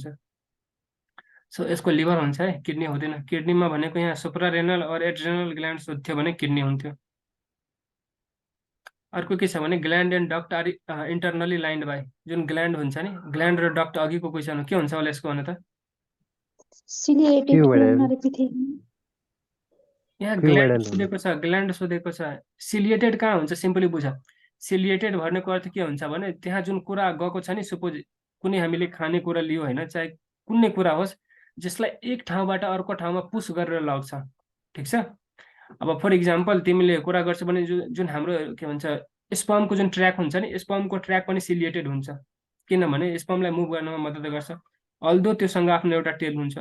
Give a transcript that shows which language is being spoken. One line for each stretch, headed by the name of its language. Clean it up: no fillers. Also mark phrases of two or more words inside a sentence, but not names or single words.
Nepali: सो यसको लिभर हुन्छ है, किडनी हुँदैन। किडनीमा भनेको यहाँ सुप्रारेनल और
English: adrenal glands
Nepali: थियो भने किडनी हुन्थ्यो। अर्को के छ भने
English: gland and duct are internally lined by.
Nepali: जुन ग्ल्यान्ड हुन्छ नि, ग्ल्यान्ड र डक्ट अघिको क्वेसन हो, के हुन्छ होला यसको भने त?
English: Ciliated Cuboidal. ulnar epithelium.
Nepali: यहाँ
English: Cuboidal
Nepali: ग्ल्यान्ड हुन्छ। सोधेको छ, ग्ल्यान्ड सोधेको छ। सिलिएटेड कहाँ हुन्छ? सिम्पली बुझ, सिलिएटेड भनेको अर्थ के हुन्छ भने त्यहाँ जुन कुरा गएको छ नि, सपोज कुनै हामीले खाने कुरा लियो होइन, चाहे कुनै कुरा होस् जसलाई एक ठाउँबाट अर्को ठाउँमा पुस गरेर लग्छ, ठिक छ? अब
English: for example
Nepali: तिमीले कुरा गर्छौ भने जुन हाम्रो के भन्छ स्पर्मको जुन ट्र्याक हुन्छ नि, स्पर्मको ट्र्याक पनि सिलिएटेड हुन्छ, किनभने स्पर्मलाई मुभ गर्नमा मद्दत गर्छ, अल्दो त्योसँग आफ्नो एउटा टेल हुन्छ।